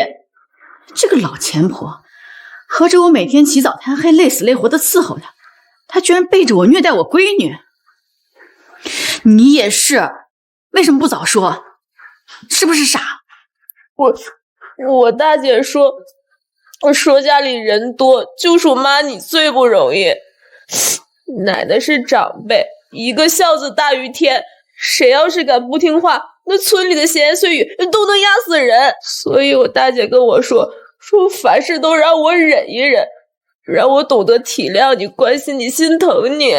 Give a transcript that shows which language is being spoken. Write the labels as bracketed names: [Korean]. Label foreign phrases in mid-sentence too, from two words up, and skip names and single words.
[Chinese] 這個老錢婆，合着我每天起早貪黑，累死累活的伺候她，她居然背着我虐待我閨女。你也是，為什麼不早說？是不是傻？我大姐說家裡人多，就屬媽你最不容易。奶奶是長輩，一個孝子大於天，誰要是敢不聽話，那村裡的閒言碎語都能壓死人。所以我大姐跟我說凡事都讓我忍一忍，讓我懂得體諒你，關心你，心疼你。